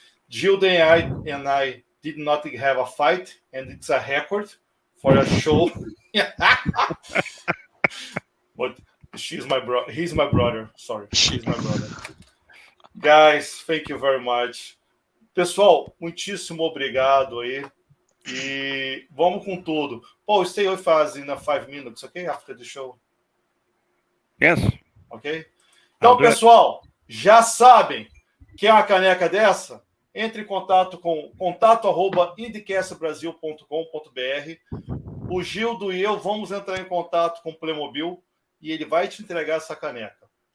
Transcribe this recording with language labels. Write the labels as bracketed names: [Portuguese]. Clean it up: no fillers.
[English] Gilda and I did not have a fight, and it's a record for a show. But he's my brother. Sorry, she's my brother. Guys, thank you very much. [Portuguese] Pessoal, muitíssimo obrigado aí. E vamos com tudo. [English] Paul, stay with us in 5 minutes, okay? After the show. Yes. Ok? [Portuguese] Então, pessoal, já sabem, quer uma caneca dessa? Entre em contato com contato@IndyCastBrasil.com.br. O Gildo e eu vamos entrar em contato com o Playmobil e ele vai te entregar essa caneca.